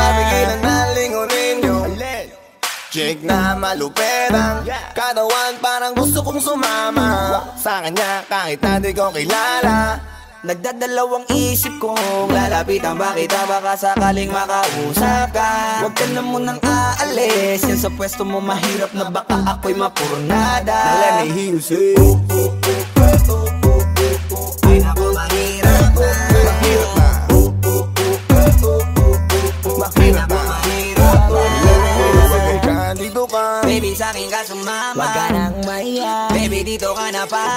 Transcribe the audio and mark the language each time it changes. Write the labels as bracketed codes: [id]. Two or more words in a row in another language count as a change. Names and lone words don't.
[tl] mapigilan na lingunin yung chick na malupera, katawan parang gusto kong sumama sa kanya kahit na di ko kilala. Nagdadalawang isip kong lalapitan ba kita, baka sakaling makausap ka. Huwag ka na munang aalis, yan sa pwesto mo mahirap na baka ako'y mapurnada. [en] Now let me hear you say [tl] ay naku mahirap na, mahirap na, mahirap na. Dito ka, baby sa'kin ka sumama, Wag ka nang maiyak, baby dito ka na para.